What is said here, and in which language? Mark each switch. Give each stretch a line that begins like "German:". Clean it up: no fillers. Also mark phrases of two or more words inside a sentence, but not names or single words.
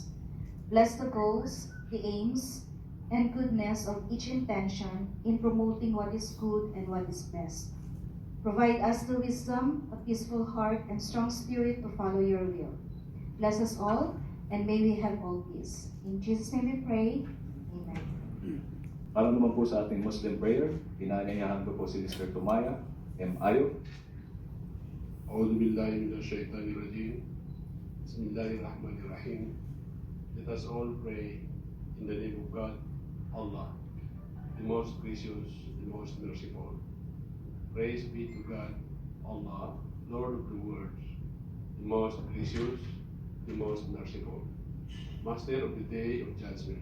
English: Bless the goals, the aims, and goodness of each intention in promoting what is good and what is best. Provide us the wisdom, a peaceful heart, and strong spirit to follow your will. Bless us all, and may we have all peace. In Jesus' name we pray. Amen.
Filipino: Para naman po sa ating
English: Muslim prayer,
Filipino: inaanyayahan ko po si Mr. Tumaya M. Ayo.
Arabic: أعوذ بالله من الشيطان الرجيم بسم الله الرحمن الرحيم.
English: Let us all pray in the name of God, Allah, the most gracious, the most merciful. Praise be to God, Allah, Lord of the worlds, the most gracious, the most merciful, Master of the day of judgment.